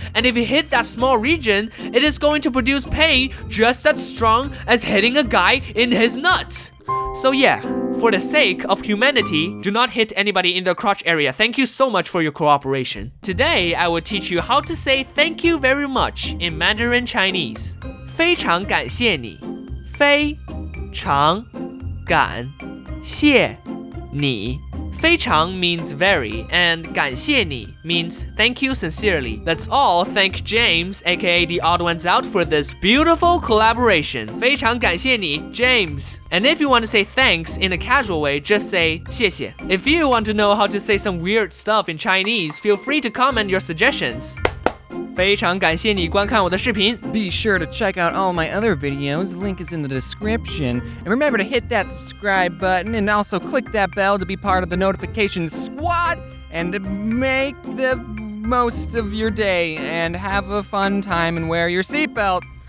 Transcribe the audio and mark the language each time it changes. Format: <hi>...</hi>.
<en>And if you hit that small region, it is going to produce pain just as strong as hitting a guy in his nuts. So yeah, for the sake of humanity, do not hit anybody in the crotch area. Thank you so much for your cooperation. Today, I will teach you how to say thank you very much in Mandarin Chinese.</en> <zh>非常感谢你，非常感谢你。</zh> <en>非常 means very, and 感谢你 means thank you sincerely. Let's all thank James, a.k.a. the odd ones out, for this beautiful collaboration.</en> <zh>非常感谢你, James.</zh> <en>And if you want to say thanks in a casual way, just say 谢谢. If you want to know how to say some weird stuff in Chinese, feel free to comment your suggestions.</en> <zh>非常感谢你观看我的视频。</zh> <en>Be sure to check out all my other videos. Link is in the description. And remember to hit that subscribe button and also click that bell to be part of the notification squad and to make the most of your day and have a fun time and wear your seatbelt.</en>